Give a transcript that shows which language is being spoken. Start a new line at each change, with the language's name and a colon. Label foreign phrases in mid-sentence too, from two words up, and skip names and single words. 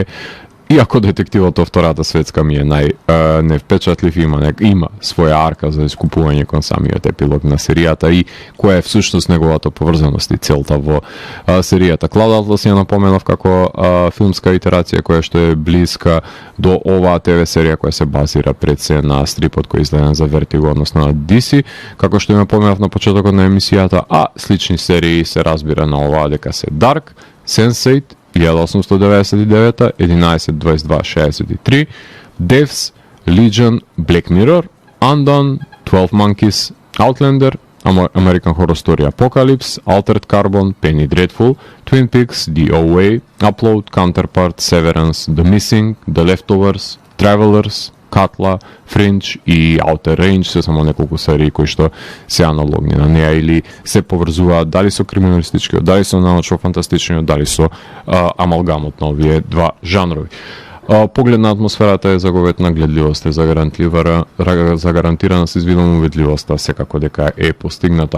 Macedonian: Иако детективот од Втората светска ми е невпечатлив, има своја арка за искупување кон самиот епилог на серијата и која е всушност неговата поврзаност и целта во серијата. Cloud Atlas ја напоменав како филмска итерација која што е блиска до оваа ТВ серија која се базира пред се на стрипот кој е издаден за Vertigo, односно на DC, како што ја напоменав на почетокот на емисијата, а слични серии се разбира на оваа дека се Dark, Sense8, 1899, 11-22-63, Devs, Legion, Black Mirror, Undone, 12 Monkeys, Outlander, American Horror Story Apocalypse, Altered Carbon, Penny Dreadful, Twin Peaks, The OA, Upload, Counterpart, Severance, The Missing, The Leftovers, Travelers, Katla, Fringe и Outer Range се само неколку серии кои што се аналогни на неа или се поврзуваат дали со криминалистичкиот, дали со научно-фантастичниот, дали со амалгамот на овие два жанрови. Поглед на атмосферата е заговетна, гледливост е загарантирана со извидно увидливоста, секако дека е постигната.